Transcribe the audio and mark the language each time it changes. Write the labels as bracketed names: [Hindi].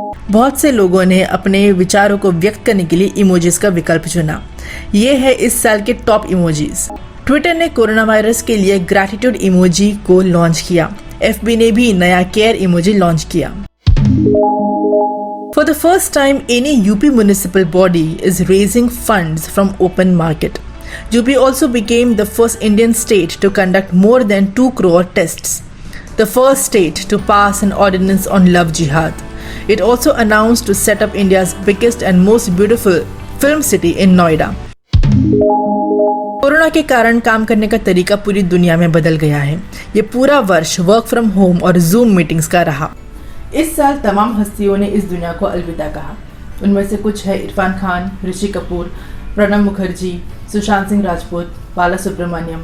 [Hindi] बहुत से लोगों ने अपने विचारों को व्यक्त करने के लिए इमोजीज का विकल्प चुना। ये है इस साल के टॉप इमोजीज। ट्विटर ने कोरोना वायरस के लिए ग्रैटिट्यूड इमोजी को लॉन्च किया। एफबी ने भी नया केयर इमोजी लॉन्च किया। [English] For the first time, any UP municipal body is raising funds from open market. UP also became the first Indian state to conduct more than 2 crore tests. The first state to pass an ordinance on love jihad. It also announced to set up India's biggest and most beautiful film city in Noida. [Hindi] Corona के कारण काम करने का तरीका पूरी दुनिया में बदल गया है। ये पूरा वर्ष वर्क फ्रॉम होम और जूम मीटिंग्स का रहा। इस साल तमाम हस्तियों ने इस दुनिया को अलविदा कहा। उनमें से कुछ है इरफान खान, ऋषि कपूर, प्रणब मुखर्जी, सुशांत सिंह राजपूत, बाला सुब्रमण्यम।